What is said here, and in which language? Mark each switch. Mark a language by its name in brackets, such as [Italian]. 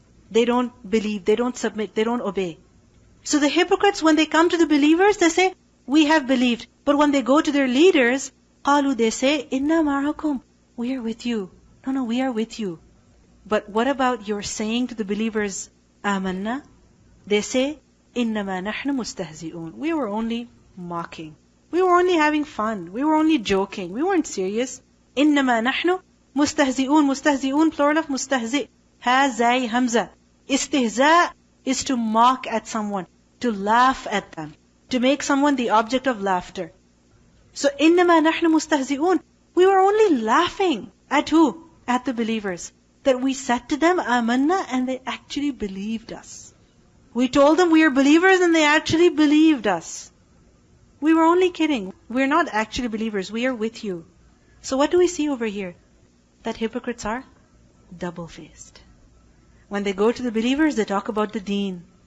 [English] They don't believe, they don't submit, they don't obey. So the hypocrites, when they come to the believers, they say, we have believed. But when they go to their leaders, [Arabic] قَالُوا, [English] they say, [Arabic] إِنَّا مَعَكُمْ. [English] We are with you. No, we are with you. But what about your saying to the believers, [Arabic] آمَنَّا? [English] They say, [Arabic] إِنَّمَا نَحْنُ مُسْتَهْزِئُونَ. [English] We were only mocking. We were only having fun. We were only joking. We weren't serious. [Arabic] إِنَّمَا نَحْنُ مُسْتَهْزِئُونَ. [English] Mustahzi'un, plural of mustahzi'. Ha, zai, hamza. Istihza' is to mock at someone. To laugh at them. To make someone the object of laughter. [Arabic] So, إِنَّمَا نَحْنُ مُسْتَهْزِئُونَ. [English] We were only laughing. At who? At the believers. That we said to them, [Arabic] آمَنَّا, [English] and they actually believed us. We told them we are believers and they actually believed us. We were only kidding. We're not actually believers. We are with you. So what do we see over here? That hypocrites are double-faced. When they go to the believers, they talk about the deen.